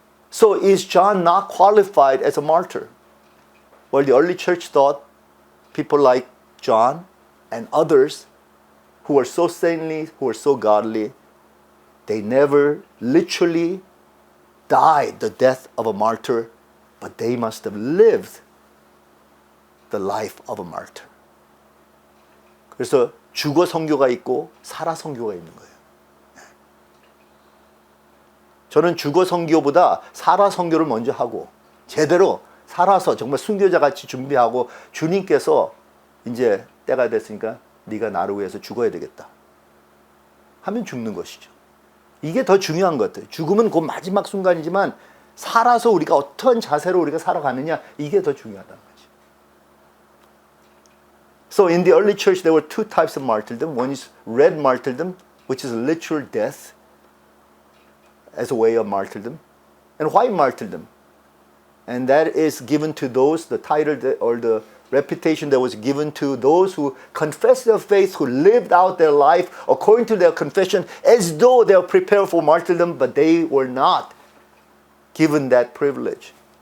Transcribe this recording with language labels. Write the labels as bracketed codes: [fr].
[en] So is John not qualified as a martyr? Well, the early church thought people like John and others who were so saintly, who were so godly, they never literally died the death of a martyr, but they must have lived the life of a martyr. [ko] 그래서 죽어 선교가 있고 살아 선교가 있는 거예요. 저는 죽어 선교보다 살아 선교를 먼저 하고 제대로 살아서 정말 순교자 같이 준비하고 주님께서 이제 때가 됐으니까 네가 나를 위해서 죽어야 되겠다 하면 죽는 것이죠. 이게 더 중요한 것 같아요. 죽음은 그 마지막 순간이지만 살아서 우리가 어떤 자세로 우리가 살아가느냐 이게 더 중요하다는 거죠. [en] So in the early church there were two types of martyrdom. One is red martyrdom, which is literal death as a way of martyrdom, and white martyrdom. And that is given to those, the title or the reputation that was given to those who confessed their faith, who lived out their life according to their confession as though they were prepared for martyrdom, but they were not given that privilege.